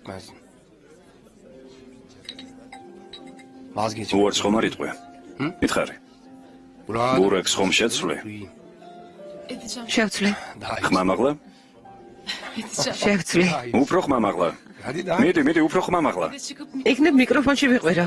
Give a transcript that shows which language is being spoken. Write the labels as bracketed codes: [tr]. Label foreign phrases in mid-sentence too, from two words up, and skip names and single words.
[ka] უარს ხომ არ იტყვია? მითხარი. ბურექს ხომ შეცვლი? [tr] Edeceğim. [ka] შევცვლი. ხმამაღლა? [tr] Edeceğim. [ka] შევცვლი. უფრო ხმამაღლა. მიდი, უფრო ხმამაღლა. [tr] Bir de çıkıp [ka] იქნებ მიკროფონში ვიყვირო.